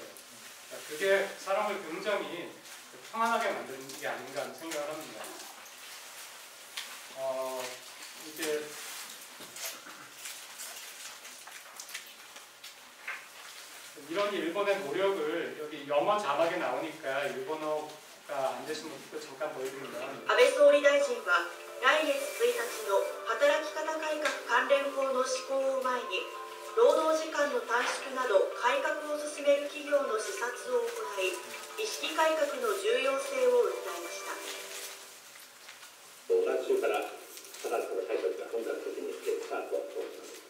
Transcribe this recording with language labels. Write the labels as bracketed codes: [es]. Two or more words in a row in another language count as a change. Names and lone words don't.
[ko] 그게 사람을 굉장히 평안하게 만드는 게 아닌가 하는 생각을 합니다. 이제 이런 일본의 노력을 여기 영어 자막에 나오니까 일본어가 안 되신 분들도 잠깐 보여드리면 [ja] 安倍総理大臣は来月1日の働き方改革関連法の施行を前に労働時間の短縮など改革を進める企業の視察を行い意識改革の重要性を訴えました。来週から働き方改革が本格的にスタートします。